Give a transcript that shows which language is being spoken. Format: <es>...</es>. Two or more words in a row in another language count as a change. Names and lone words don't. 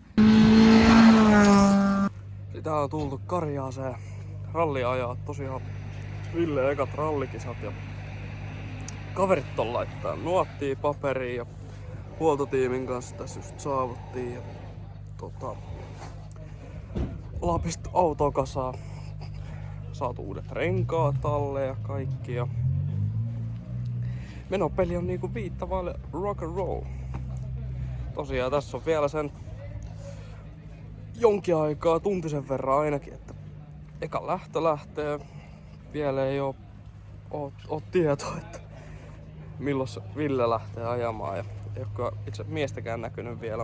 <fi>Sitä on tultu Karjaaseen rallia ajaa tosiaan Ville ekat rallikisat ja kaverit on laittaa nuottia paperiin ja huoltotiimin kanssa tässä just saavuttiin ja Lapista autoa kasaa. Saatu uudet renkaat alle ja kaikki ja menopeli on niinku viittavaille</fi> <en>rock and roll.</en> <fi>Tosiaan tässä on vielä sen jonkin aikaa, tuntisen verran ainakin, että eka lähtö lähtee. Vielä ei oo tietoa, että milloin Ville lähtee ajamaan ja ei oo itse miestäkään näkynyt vielä.</fi>